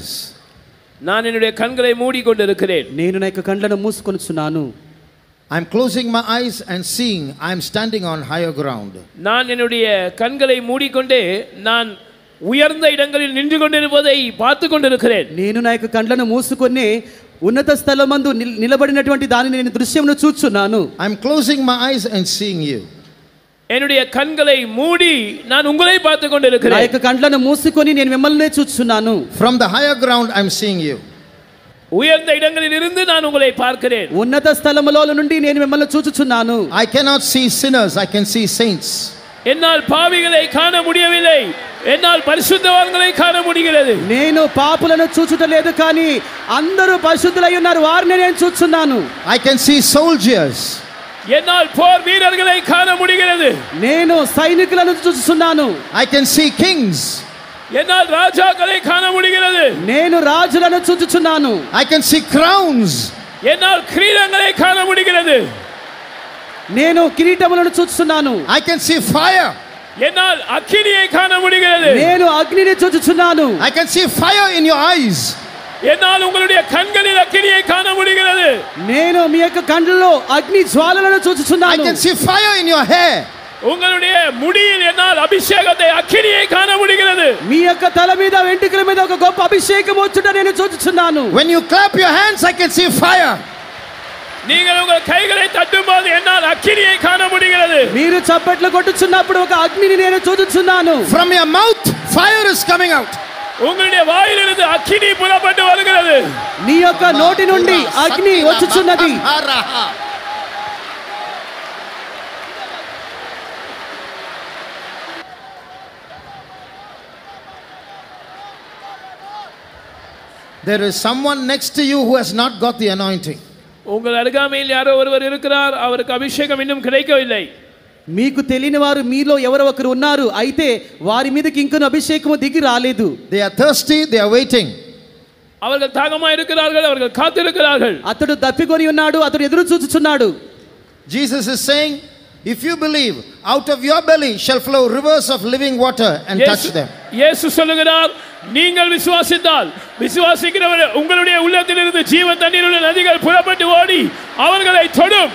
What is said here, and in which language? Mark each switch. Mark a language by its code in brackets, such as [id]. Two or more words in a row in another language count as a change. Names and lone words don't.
[ta] நான் என்னுடைய கண்களை மூடி கொண்டிருக்கிறேன். [te] నేను నా యొక్క కళ్ళను మూసుకొనుచున్నాను. [en] I am closing my eyes and seeing I am standing on higher ground. [ta] நான் என்னுடைய கண்களை மூடிக்கொண்டே நான் உயர்ந்த இடங்களில் நின்று கொண்டிருப்பதை பார்த்து கொண்டிருக்கிறேன். [te] నేను నా యొక్క కళ్ళను మూసుకొని ఉన్నత స్థలమందు నిలబడినటువంటి దానిని నేను దృశ్యమును చూచుచున్నాను. [en] I am closing my eyes and seeing you. [ta] என்னுடைய கண்களை மூடி நான் உங்களை பார்த்து கொண்டிருக்கிறேன். [te] నా యొక్క కళ్ళను మూసుకొని నేను మిమ్మల్ని చూచుచున్నాను. [en] From the higher ground I am seeing you. [ta] உயர்ந்த இடங்களில் இருந்து நான் உங்களை பார்க்கிறேன். [te] ఉన్నత స్థలములో నుండి నేను మిమ్మల్ని చూచుచున్నాను. [en] I cannot see sinners, I can see saints. [ta] என்னால் பாவிகளை காண முடியவில்லை, என்னால் பரிசுத்தவான்களை காண முடிகிறது. [te] నేను పాపులను చూచుటలేదు కానీ అందరూ పరిశుద్ధులై ఉన్నారు, వారిని నేను చూచుచున్నాను. [en] I can see soldiers. [ta] என்னால் போர் வீரர்களை காண முடிகிறது. [te] నేను సైనికులను చూచుచున్నాను. [en] I can see kings. [ta] என்னால் ராஜாக்களை காண முடிகிறது. [te] నేను రాజులను చూచుచున్నాను. [en] I can see crowns. [ta] என்னால் கிரீடங்களை காண முடிகிறது. [te] నేను కిరీటములను చూచుచున్నాను. [en] I can see fire. [ta] என்னால் அக்கினியை காண முடிகிறது. [te] నేను అగ్నిని చూచుచున్నాను. [en] I can see fire in your eyes. [ta] என்னால் உங்களுடைய கண்களில் அக்கினியை காண முடிகிறது. [te] నేను మీ యొక్క కళ్ళలో అగ్ని జ్వాలలను [en] I [te] చూచుచున్నాను. [en] can see fire in your hair. [ta] உங்களுடைய முடியில் என்னால் அபிஷேகத்தை அக்கினியை காண முடிகிறது. [te] మీ యొక్క తల మీద వెంట్రుకల మీద ఒక గొప్ప అభిషేకం వచ్చుట నేను చూచుచున్నాను. [en] When you clap your hands, I can see fire. [ta] நீங்கள் உங்கள் கைகளை தட்டும்போது என்னால் அக்கினியை காண முடிகிறது. [te] మీరు చప్పట్లు కొట్టుచున్నప్పుడు ఒక అగ్నిని నేను చూచుచున్నాను. [en] From your mouth, fire is coming out. [ta] உங்களுடைய வாயிலிருந்து அக்கினி புறப்பட்டு வருகிறது. [te] నీ యొక్క నోటి నుండి అగ్ని వచ్చుచున్నది. [en] There is someone next to you who has not got the anointing. [ta] உங்கள் அருகாமையில் யாரோ ஒருவர் இருக்கிறார், அவருக்கு அபிஷேகம் இன்னும் கிடைக்கவில்லை. [te] మీకు తెలియని వారు మీలో ఎవరో ఒకరు ఉన్నారు, అయితే వారి మీదకి ఇంకను అభిషేకము దిగి రాలేదు. [en] They are thirsty, they are waiting. [ta] அவர்கள் தாகமாக இருக்கிறார்கள், அவர்கள் காத்திருக்கிறார்கள். [te] అతడు దప్పికొని ఉన్నాడు, అతడు ఎదురు చూచుచున్నాడు. [en] Jesus is saying, if you believe, out of your belly shall flow rivers of living water and touch them. [ta] இயேசு சொல்லுகிறார், நீங்கள் விசுவாசித்தால், விசுவாசிக்கிறவர் உங்களுடைய உள்ளத்திலிருந்து ஜீவ தண்ணீருள்ள நதிகள் புறப்பட்டு ஓடி அவர்களை தொடும்.